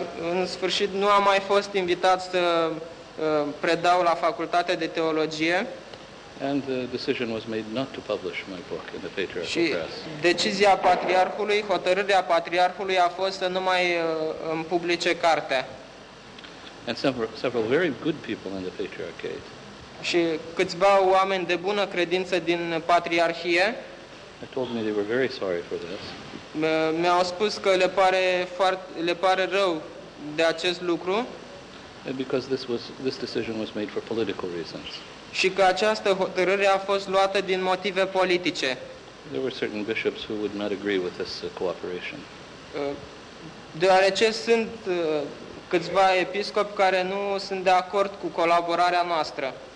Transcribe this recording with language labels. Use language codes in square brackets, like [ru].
[ro] În sfârșit nu am mai fost invitat să predau la facultatea de teologie. [en] And the decision was made not to publish my book in the Patriarchal Press. [ro] Și decizia patriarhului, hotărârea patriarhului a fost să nu mai publice cartea. [en] And several very good people in the Patriarchate. [ro] Și câțiva oameni de bună credință din patriarhie. [en] They told me they were very sorry for this. [ro] Mi-au spus că le pare rău de acest lucru. [en] Because this decision was made for political reasons. [ro] Și că această hotărâre a fost luată din motive politice. [en] There were certain bishops who would not agree with this cooperation. [ro] Deoarece sunt câțiva episcopi care nu sunt de acord cu colaborarea noastră.